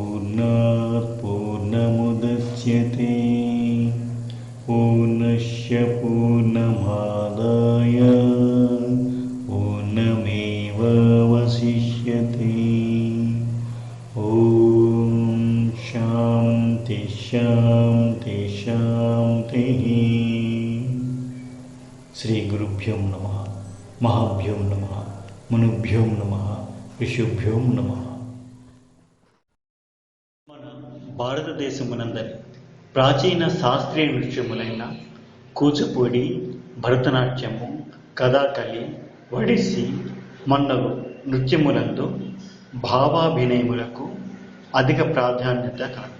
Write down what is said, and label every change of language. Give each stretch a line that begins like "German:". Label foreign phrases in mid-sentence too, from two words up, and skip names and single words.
Sanskrit: पूर्णात् पूर्णमुदच्यते पूर्णस्य पूर्णमादाय पूर्णमेवावशिष्यते। ॐ शान्ति शान्ति शान्तिः। శ్రీ గురుభ్యో నమః, మహాభ్యో నమః, మునుభ్యో నమః, ఋషిభ్యో నమః.
Telugu: మన భారతదేశమునందరి ప్రాచీన శాస్త్రీయ నృత్యములైన కూచిపూడి, భరతనాట్యము, కథాకళి, ఒడిస్సీ మొన్నగు నృత్యములందు భావాభినయములకు అధిక ప్రాధాన్యత కలదు.